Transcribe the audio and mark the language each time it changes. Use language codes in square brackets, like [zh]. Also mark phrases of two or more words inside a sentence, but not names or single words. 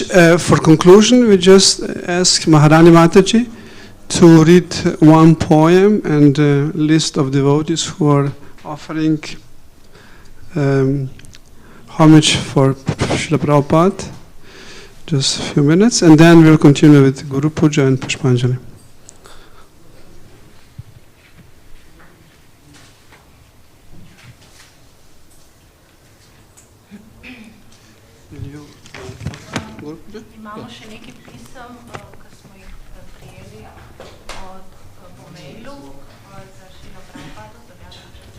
[en] For conclusion, we just ask Maharani Mataji to read one poem and a list of devotees who are offering homage for Srila Prabhupada. Just a few minutes, and then we'll continue with Guru Puja and Pushpanjali. [sl] Imamo še nekaj pisem, ki smo jih prijeli po mailu za Šrilo Prabhupada, za Ljubljano.